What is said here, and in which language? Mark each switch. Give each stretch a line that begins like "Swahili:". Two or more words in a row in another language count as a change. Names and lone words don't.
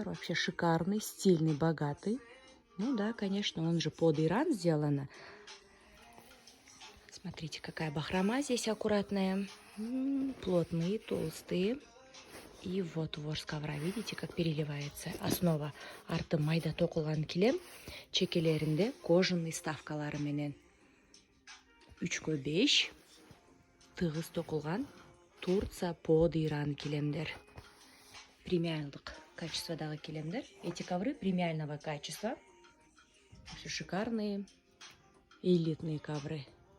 Russian: Вообще шикарный, стильный, богатый. Ну да, конечно, он же под Иран сделан. Смотрите, какая бахрома здесь аккуратная. Плотные, толстые. И вот ворс ковра, видите, как переливается.
Kyrgyz: Основа арты майда токулган килем. Чекелеринде кожаный ставкалары менен. 3/5 тыгыз токулган Турция под Иран килемдер. Премиальных качестводагы килемдер.
Russian: Эти ковры премиального качества. Все шикарные, элитные ковры.